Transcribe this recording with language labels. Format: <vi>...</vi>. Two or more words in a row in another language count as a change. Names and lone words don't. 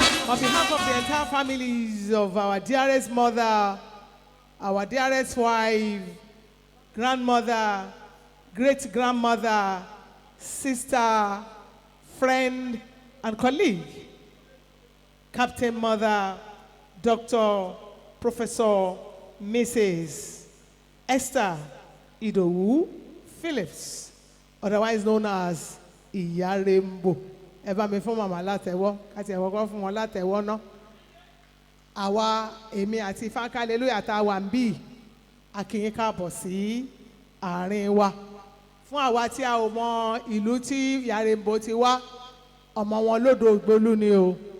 <en>On behalf of the entire families of our dearest mother, our dearest wife, grandmother, great-grandmother, sister, friend, and colleague, Captain Mother, Doctor Professor Missus Esther Idowu Phillips, otherwise known as Ìyá Rainbow.</en> <yo>Ẹ bá mi fún màmá látẹ̀wọ́, ká tiẹ̀ kọ́kọ́ fún wọn látẹ̀wọ́ ná. Àwa, èmi àti Ifáńká Hallelujah tá a wà ń bí, a kí yín káàbọ̀ sí àárín wa. Fún àwa tí a ò mọ ìlú tí Ìyá Rainbow ti wá, ọmọ wọn lódò Ògbólú ni o.</yo>